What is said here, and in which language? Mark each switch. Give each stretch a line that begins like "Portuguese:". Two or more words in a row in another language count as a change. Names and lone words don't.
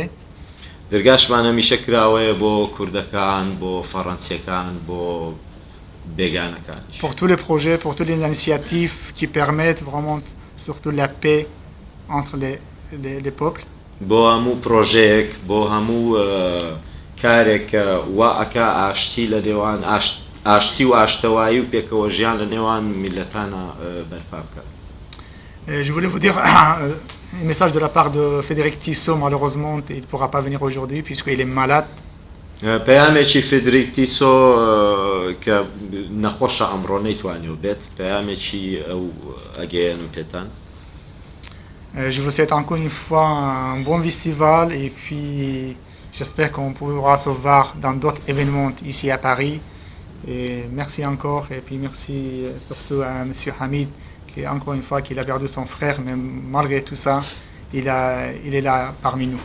Central Kurdish: دەرگاشمان هەمیشە کراوەیە بۆ کوردەکان بۆ فەڕەنسیەکان بۆ بێگانەکانیش.
French: Pour tous les projets, pour toutes les initiatives qui permettent vraiment surtout la paix entre les peuples.
Central Kurdish: بۆ هەموو پرۆژەیەک بۆ هەموو کارێک وا ئەکا ئاشتی لە نێوان ئاشتی و ئاشتەوایی و پێکەوە ژیان لە نێوان میلەتانە بەرپا بکات.
French: Je voulais vous dire un message de la part de Frédéric Tissot. Malheureusement, il ne pourra pas venir aujourd'hui puisqu'il est malade.
Central Kurdish: پەیامێکی فێدریک تیسۆ کە نەخۆشە ئەمڕۆ نەیتوانێ بێت پەیامێکی ئەو ئەگەیەنم پێتان.
French: Je vous souhaite encore une fois un bon festival et puis j'espère qu'on pourra se voir dans d'autres événements ici à Paris. Et merci encore et puis merci surtout à Monsieur Hamid qui encore une fois qu'il a perdu son frère, mais malgré tout ça, il est là parmi nous.